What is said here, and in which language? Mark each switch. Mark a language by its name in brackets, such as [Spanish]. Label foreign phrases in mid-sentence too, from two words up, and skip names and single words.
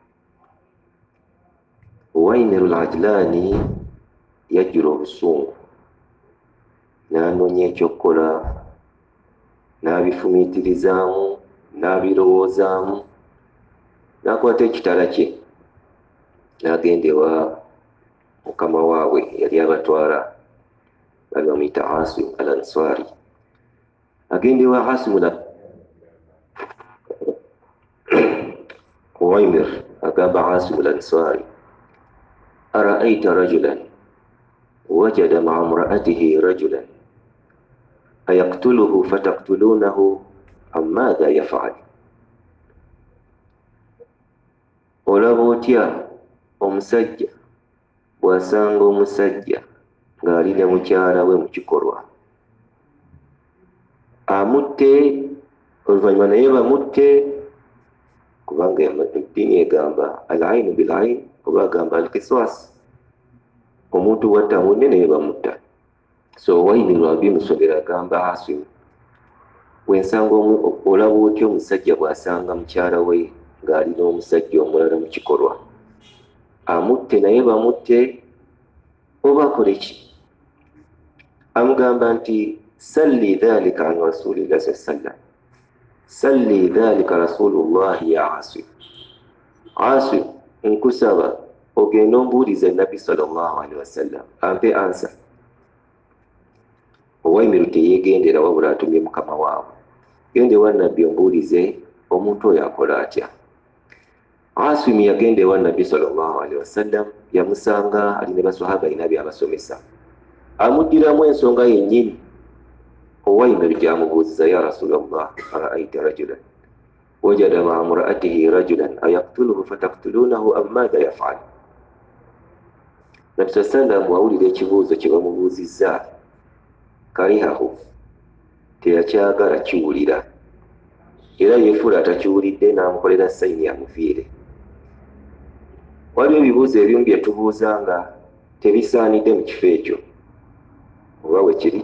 [Ganda] Uwaymir al-Ajlani yajjula obusungu, n'anoonya ekyokukola, n'abifumiitirizaamu, n'abirowoozaamu, n'akwata ekitala kye n'agenda ewa mukama waabwe yali abatwala, bali bamuyita Asim al-Ansari. Agenda ewa Asim Uwaymir agamba Asim al-Ansari, [Arabic] أرأيت رجلا وجد مع امرأته رجلا أيقتله فتقتلونه أم ماذا يفعل؟ [Ganda] olaba otya omusajja bw'asanga omusajja ng'ali ne mukyala we mu kikolwa, amutte oluvannyuma naye bamutte? Kubanga eddiini egamba [Arabic] العين بالعين, [Ganda] oba agamba al-qisas, omuntu watta munne naye bamutta. So Uwaymir abimusomera agamba Asim, bw'ensanga olaba otya omusajja bw'asanga mukyala we ng'ali n'omusajja omulala mu kikolwa, amutte naye bamutte oba akole ki? Amugamba nti [Arabic] سل ذلك عن رسول الله صلى الله عليه وسلم، سل ذلك رسول الله يا عاصم. [Ganda] Asim, nkusaba ogenda ombuulize nabbi [Arabic] صلى الله عليه وسلم [Ganda] ampe ansa. Uwaymir teyeegendera wabula atumye mukama waabwe, genda ewa nabbi ombuulize omuntu oyo akola atya. Asim yagenda ewa nabbi [Arabic] صلى الله عليه وسلم, [Ganda] yamusanga ali ne basahaba alina byabasomesa, amuddiramu ensonga yennyini. Uwaymir gyamubuuziza, [Arabic] يا رسول الله، أرأيت رجلا وجد مع امرأته رجلا أيقتله فتقتلونه أم ماذا يفعل? [Ganda] Nabbi sallam wawulira ekibuuzo kye bamubuuzizza, karihahu, teyakyagala kiwulira, era yeefuula atakiwulidde, n'amukolera sayini amufiire. Waliwo ebibuuzo ebimu bye tubuuza nga tebisaanidde mu kifo ekyo, oba we kiri.